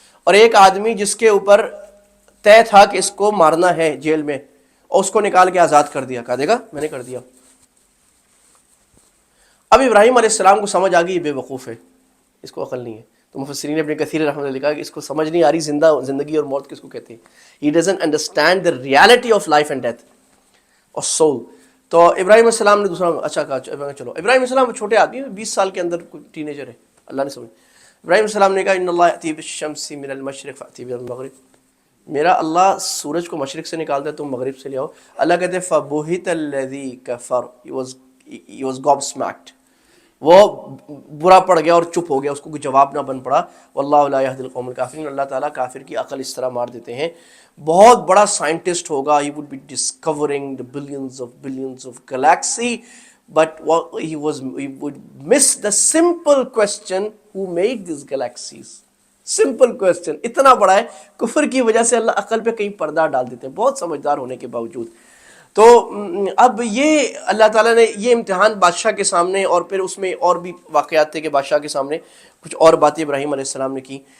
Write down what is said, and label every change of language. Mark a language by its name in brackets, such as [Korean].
[Urdu] اور ایک آدمی جس کے اوپر طے تھا کہ اس کو مارنا ہے جیل میں، اور اس کو نکال کے آزاد کر دیا، کہا دیکھا میں نے کر دیا. اب ابراہیم علیہ السلام کو سمجھ آ گئی یہ بے وقوف ہے، اس کو عقل نہیں ہے. تو مفسرین ابن کثیر رحمۃ اللہ لکھا کہ اس کو سمجھ نہیں آ رہی زندگی اور موت کس کو کہتے ہیں. [English] He doesn't understand the reality of life and death اور soul. [Urdu] تو ابراہیم علیہ السلام نے دوسرا اچھا کہا چلو. ابراہیم علیہ السلام چھوٹے آدمی ہیں، 20 سال کے اندر کوئی ٹینیجر ہے، اللہ نے سمجھ. ابراہیم علیہ السلام نے کہا [Arabic] ان اللہ یأتی بالشمس من المشرق فأتی بها من المغرب، [Urdu] میرا اللہ سورج کو مشرق سے نکالتا ہے، تم مغرب سے لے آؤ. اللہ کہتے ہیں [Arabic] فبہت الذی کفر، [English] he was gobsmacked، [Urdu] وہ برا پڑ گیا اور چپ ہو گیا، اس کو کوئی جواب نہ بن پڑا. [Arabic] واللہ لا یہدی القوم الکافرین، [Urdu] اللہ تعالیٰ کافر کی عقل اس طرح مار دیتے ہیں. بہت بڑا سائنٹسٹ ہوگا، [English] he would be discovering the billions of galaxy, but he would miss the simple question who made these galaxies. [Urdu] Simple question اتنا بڑا ہے، کفر کی وجہ سے اللہ عقل پہ کہیں پردہ ڈال دیتے ہیں، بہت سمجھدار ہونے کے باوجود. تو اب یہ اللہ تعالیٰ نے یہ امتحان بادشاہ کے سامنے، اور پھر اس میں اور بھی واقعات تھے کہ بادشاہ کے سامنے کچھ اور باتیں ابراہیم علیہ السلام نے کی.